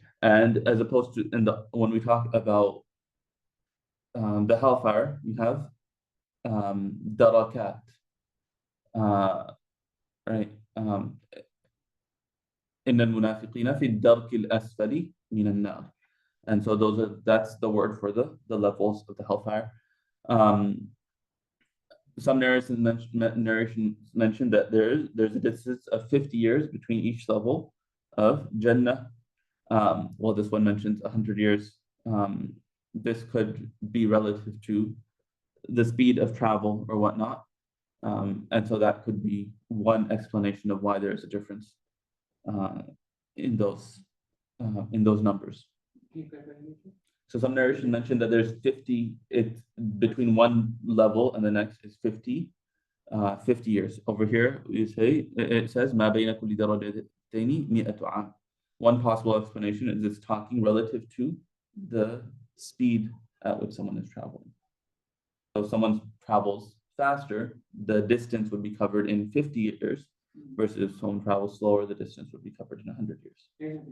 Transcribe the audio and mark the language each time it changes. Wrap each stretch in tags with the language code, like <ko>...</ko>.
<en>And as opposed to when we talk about the hellfire, we have darakat, right?</en> <ar>إن المنافقين في الدرك الأسفل من النار.</ar> <en>And so that's the word for the levels of the hellfire. Some narrations mention that there's a distance of 50 years between each level of Jannah. Well, this one mentions 100 years. This could be relative to the speed of travel or whatnot. And so that could be one explanation of why there is a difference in those numbers. So some narration mentioned that there's 50, it's between one level and the next is 50 years. Over here, it says,</en> <ar>مَا بَيْنَ كُلِّ دَرَجَتَيْنِ مِئَةُ عَامٍ.</ar> <en>One possible explanation is it's talking relative to the speed at which someone is traveling. So if someone travels faster, the distance would be covered in 50 years, versus if someone travels slower, the distance would be covered in 100 years.</en>